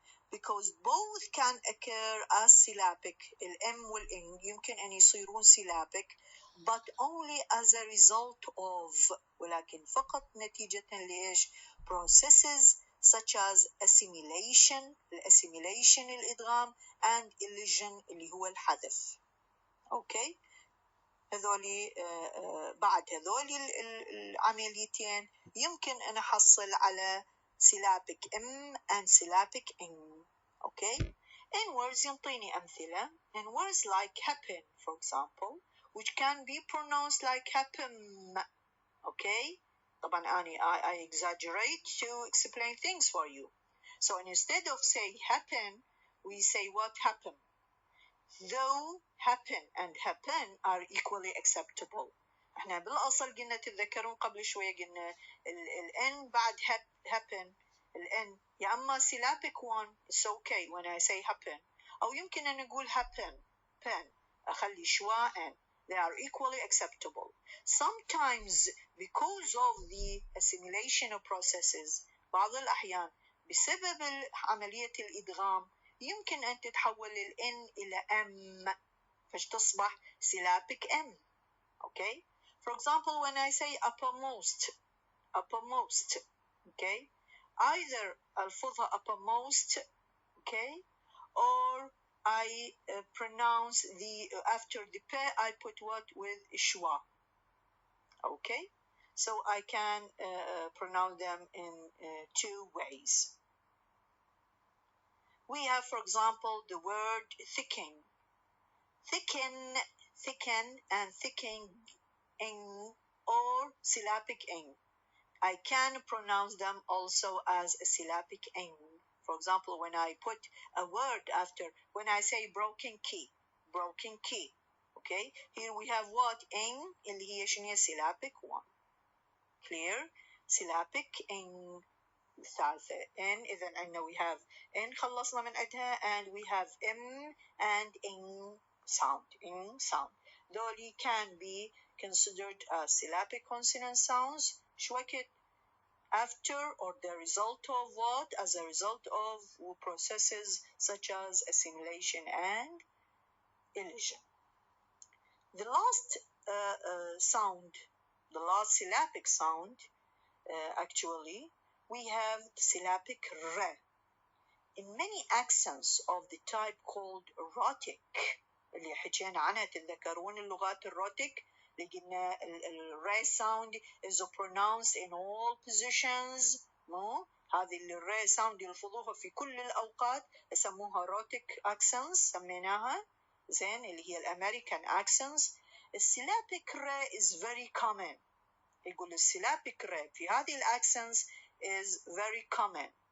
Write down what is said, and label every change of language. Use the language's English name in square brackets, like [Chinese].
[English] Because both can occur as syllabic. [Arabic] الM والing يمكن أن يصيرون syllabic [English] but only as a result of, [Arabic] ولكن فقط نتيجة لإيش؟ [English] processes such as assimilation [Arabic] الإدغام [English] and elision [Arabic] اللي هو الحذف. [English] Okay? [Arabic] هذولي بعد هذولي العمليتين يمكن أن أحصل على syllabic M and syllabic ing. [English] Okay? In words [Arabic] ينطيني أمثلة. [English] In words like happen, for example, which can be pronounced like happen. Okay? [Arabic] طبعا [English] I exaggerate to explain things for you. So instead of say happen, we say what happened. Though happen and happen are equally acceptable. [Arabic] احنا بالاصل قلنا تتذكرون قبل شويه قلنا الN بعد happen الN يا اما syllabic one [English] it's okay when I say happen [Arabic] او يمكن ان نقول happen pen اخلي شوا N [English] they are equally acceptable. Sometimes because of the assimilation processes [Arabic] بعض الأحيان بسبب عملية الإدغام يمكن أن تتحول الN إلى M فتصبح syllabic M. [English] Okay? For example, when I say uppermost, okay? Either [Arabic] ألفظها [English] uppermost, okay? Or I pronounce the, after the P, I put what with schwa. Okay? So I can pronounce them in two ways. We have, for example, the word thicken. Thicken and thickening or syllabic ing. I can pronounce them also as a syllabic ing. For example, when I put a word after, when I say broken key, okay? Here we have what? [Arabic] Ing, اللي هي شنو هي syllabic one. [English] Clear? Syllabic ing. [Arabic] الثالثة N إذا عندنا [English] we have N [Arabic] خلصنا من عندها [English] and we have M and ing sound. Those can be considered as syllabic consonant sounds [Arabic] شوكت [English] after or the result of what? As a result of processes such as assimilation and elision. The last sound, the last syllabic sound actually we have syllabic R. In many accents of the type called rhotic [Arabic] اللي حكينا عنها تتذكرون اللغات الروتيك اللي قلنا الر sound [English] is pronounced in all positions [Arabic] مو هذه الر sound يلفظوها في كل الأوقات يسموها rhotic accents سميناها زين اللي هي الأمريكان accents. [English] السيلابيك ر is very common. [Arabic] يقول السيلابيك ر في هذه الأكسنتس [English] is very common.